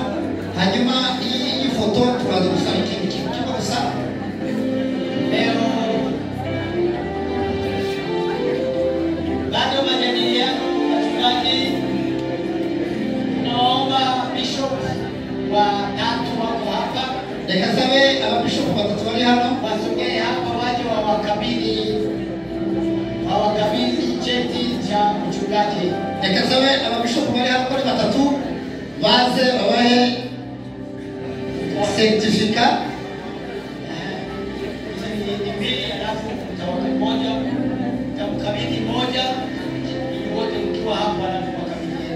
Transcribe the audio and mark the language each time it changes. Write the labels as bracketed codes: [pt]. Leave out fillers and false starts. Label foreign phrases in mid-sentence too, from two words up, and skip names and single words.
[sw] Hanyuma hii foto tunaanza kusaliti kitu kidogo sana. Leo bado majadiliano wachungaji, naomba bishop wa tatu wako hapa. [rw] Nikasabe ababishop batatu bari hano [sw] Wasogee hapa waje wawakabidhi cheti cha mchungaji. [rw] Nikasabe ababishop bari hano bari batatu baze babahe certificate. [sw] Ni mbili, alafu mtamkabidhi moja ili wote mkiwa hapa alafu wakabidhieni.